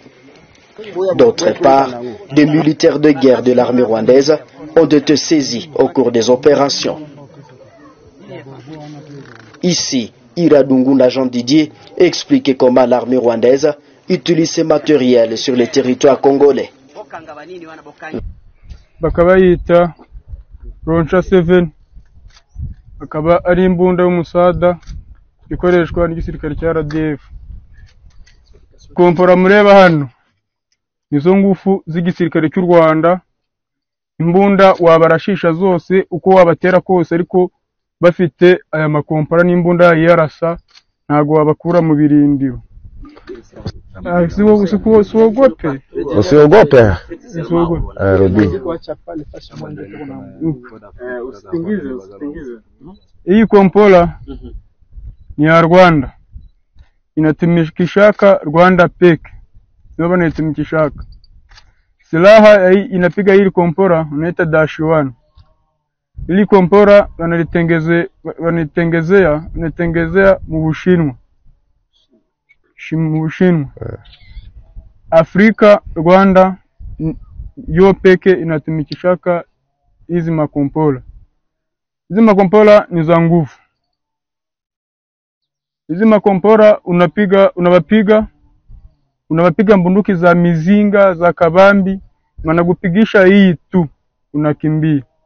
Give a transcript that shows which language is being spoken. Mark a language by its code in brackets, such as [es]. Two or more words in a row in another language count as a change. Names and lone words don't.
[fr] D'autre part, des militaires de guerre de l'armée rwandaise ont été saisis au cours des opérations. Ici, Iradungunda Jean Didier explique comment l'armée rwandaise utilise ce matériel sur le territoire congolais. [rw] Bakabayita Roncha 7 akaba ari imbunda y'umusada ikoreshwa n'igisirikare cya RDF. Kompora mureba hano nizo ngufu z'igisirikare cy'u Rwanda. Imbunda wabarashisha zose uko wabatera kose, ariko bafite aya makompora n'imbunda yarasa ntago wabakura mu birindiro. [sw] Usiogope. Hii kompola ni ya Rwanda, inatumikishaka Rwanda peke, ndio wanatumikishaka. Silaha inapiga hili kompora unaita -1. Hili kompora wanatengezea mu Bushinwa. Afrika, Rwanda yo peke inatumikishaka hizi makompola. Hizi makompola ni za nguvu. Hizi makompora unawapiga mbunduki za mizinga, za kabambi, wanakupigisha hii tu unakimbia.